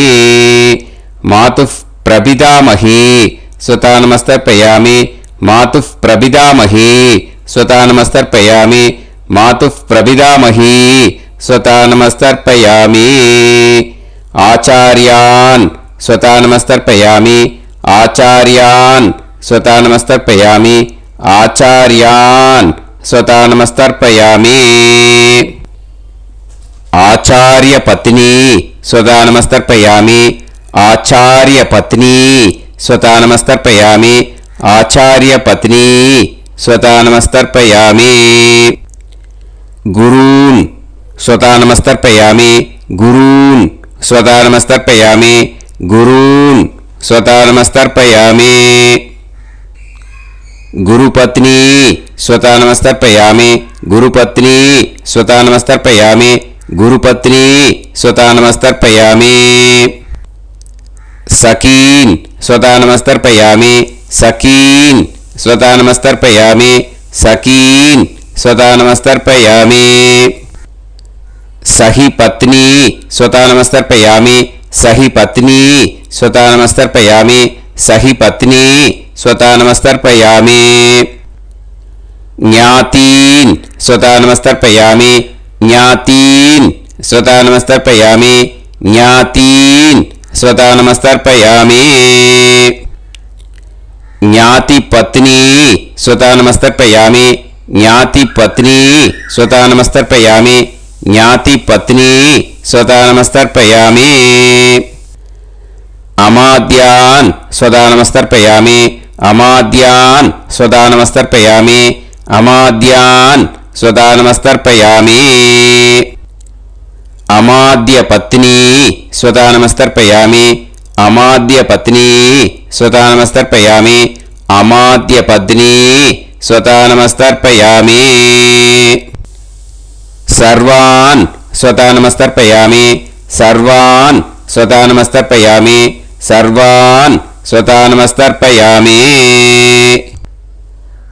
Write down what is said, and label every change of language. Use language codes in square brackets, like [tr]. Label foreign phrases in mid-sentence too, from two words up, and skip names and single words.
[sa] மாதுः பிரபிதாமகி ஸ்வதா நமஸ்தர்ப்பயாமி, மாதுः பிரபிதாமகி ஸ்வதா நமஸ்தர்ப்பயாமி, மாதுः பிரபிதாமகி ஸ்வதா நமஸ்தர்ப்பயாமி. ஆச்சார்யான் ஸ்வதா நமஸ்தர்ப்பயாமி, ஆச்சார்யான் ஸ்வதா நமஸ்தர்ப்பயாமி, ஆச்சார்யான் ஸ்வதா நமஸ்தர்ப்பயாமி. ஆச்சார்ய பத்னி ஸ்வதா நமஸ்தர்ப்பயாமி, ஆச்சார்ய பத்னி ஸ்வதா நமஸ்தர்ப்பயாமி, ஆச்சார்ய பத்னி ஸ்வதா நமஸ்தர்ப்பயாமி. குரூன் ஸ்வதா நமஸ்தர்ப்பயாமி, குரூன் ஸ்வதா நமஸ்தர்ப்பயாமி, குரூன் ஸ்வதா நமஸ்தர்ப்பயாமி. குருபத்னி ஸ்வதா நமஸ்தர்ப்பயாமி, குருபத்னி ஸ்வதா நமஸ்தர்ப்பயாமி, குருபத்னி ஸ்வதா நமஸ்தர்ப்பயாமி. சகீன் ஸ்வதா நமஸ்தர்ப்பயாமி, சகீன் ஸ்வதா நமஸ்தர்ப்பயாமி, சகீன் ஸ்வதா நமஸ்தர்ப்பயாமி. சஹி பத்னி ஸ்வதா நமஸ்தர்ப்பயாமி, சஹி பத்னி ஸ்வதா நமஸ்தர்ப்பயாமி, சஹி பத்னி ஸ்வதா நமஸ்தர்ப்பயாமி. ஞாதீன் ஸ்வதா நமஸ்தர்ப்பயாமி, ஞாதீன் ஸ்வதா நமஸ்தர்ப்பயாமி, ஞாதீன் ஸ்வதா நமஸ்தர்ப்பயாமி. ஞாதி பத்னி ஸ்வதா நமஸ்தர்ப்பயாமி, ஞாதி பத்னி ஸ்வதா நமஸ்தர்ப்பயாமி, ஞாதி பத்னி ஸ்வதா நமஸ்தர்ப்பயாமி. அமாத்யான் ஸ்வதா நமஸ்தர்ப்பயாமி, அமாத்யான் ஸ்வதா நமஸ்தர்ப்பயாமி, அமாத்யான் ஸ்வதா நமஸ்தர்ப்பயாமி. அமாத்ய பத்னி ஸ்வதா நமஸ்தர்ப்பயாமி, அமாத்ய பத்னி ஸ்வதா நமஸ்தர்ப்பயாமி, அமாத்ய பத்னி ஸ்வதா நமஸ்தர்ப்பயாமி. சர்வான் ஸ்வதா நமஸ்தர்ப்பயாமி, சர்வான் ஸ்வதா நமஸ்தர்ப்பயாமி, சர்வான் ஸ்வதா நமஸ்தர்ப்பயாமி.